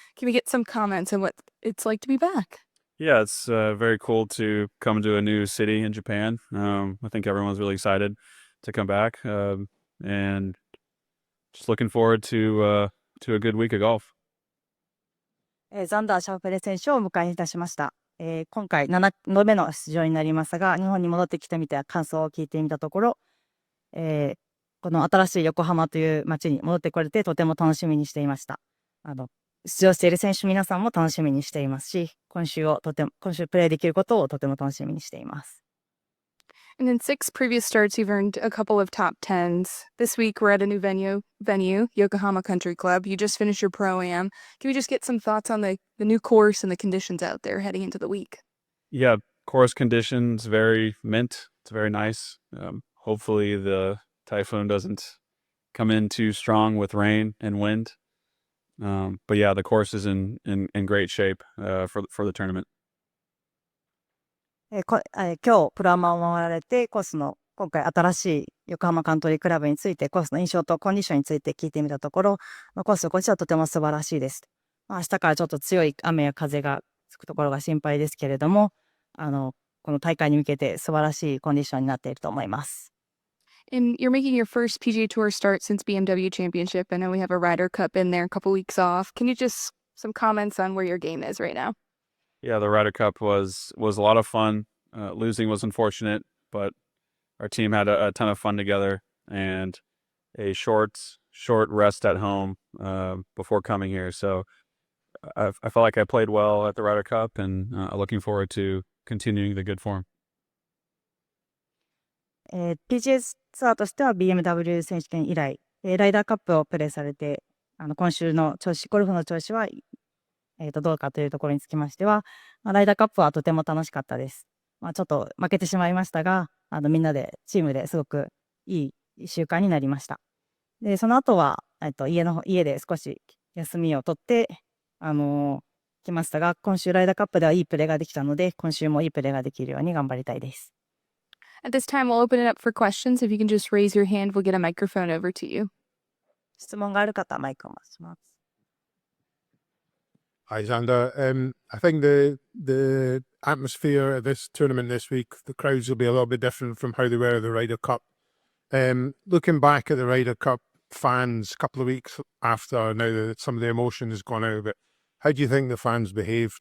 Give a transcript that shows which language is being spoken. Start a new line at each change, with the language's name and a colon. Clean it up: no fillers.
English: Can we get some comments on what it's like to be back? Yeah, it's very cool to come to a new city in Japan. I think everyone's really excited to come back, and just looking forward to a good week of golf.
Japanese: ザンダー・シャウフェレ選手をお迎えいたしました。今回7度目の出場になりますが、日本に戻ってきてみて感想を聞いてみたところ、この新しい横浜という街に戻ってこれてとても楽しみにしていました。出場している選手皆さんも楽しみにしていますし、今週プレーできることをとても楽しみにしています。
English: And in 6 previous starts, you've earned a couple of top 10s. This week, we're at a new venue, Yokohama Country Club. You just finished your Pro-Am. Can we just get some thoughts on the new course and the conditions out there heading into the week? Yeah, course conditions very mint. It's very nice. Hopefully the typhoon doesn't come in too strong with rain and wind. But yeah, the course is in great shape for the tournament.
Japanese: 今日プロアマを回られてコースの今回新しい横浜カントリークラブについてコースの印象とコンディションについて聞いてみたところ、コースこちらとても素晴らしいです。明日からちょっと強い雨や風がつくところが心配ですけれども、この大会に向けて素晴らしいコンディションになっていると思います。
English: And you're making your first PGA Tour start since BMW Championship. I know we have a Ryder Cup in there, a couple weeks off. Can you just some comments on where your game is right now? Yeah, the Ryder Cup was a lot of fun. Losing was unfortunate, but our team had a ton of fun together, and a short rest at home before coming here. So I felt like I played well at the Ryder Cup, and looking forward to continuing the good form.
Japanese: PGA ツアーとしては BMW 選手権以来、ライダーカップをプレーされて、今週のゴルフの調子は、どうかというところにつきましては、ライダーカップはとても楽しかったです。ちょっと負けてしまいましたが、みんなでチームですごくいい習慣になりました。で、その後は、家で少し休みを取って、来ましたが、今週ライダーカップではいいプレーができたので、今週もいいプレーができるように頑張りたいです。
English: At this time, we'll open it up for questions. If you can just raise your hand, we'll get a microphone over to you.
Japanese: 質問がある方、マイクを回します。
English: Hi, Xander. I think the atmosphere at this tournament this week, the crowds will be a little bit different from how they were at the Ryder Cup. Looking back at the Ryder Cup fans a couple of weeks after, now that some of the emotion has gone out of it, how do you think the fans behaved?